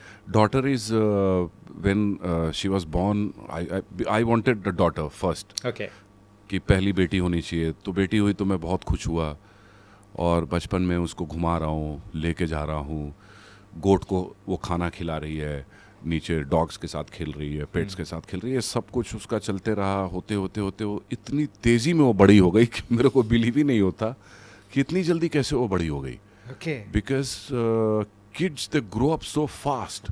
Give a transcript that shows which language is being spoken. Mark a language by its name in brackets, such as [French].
[English] Daughter is when she was born. I wanted the daughter first. Okay. [Hindi] कि पहली बेटी होनी चाहिए. तो बेटी हुई तो मैं बहुत खुश हुआ और बचपन में उसको घुमा रहा हूँ, लेके जा रहा हूँ. गोट को वो खाना खिला रही है, नीचे डॉग्स के साथ खेल रही है, पेट्स के साथ खेल रही है. सब कुछ उसका चलते रहा. होते होते होते वो इतनी तेज़ी में वो बड़ी हो गई कि मेरे को बिलीव ही नहीं होता कि इतनी जल्दी कैसे वो बड़ी हो गई. [English] Okay. Because kids, they grow up so fast.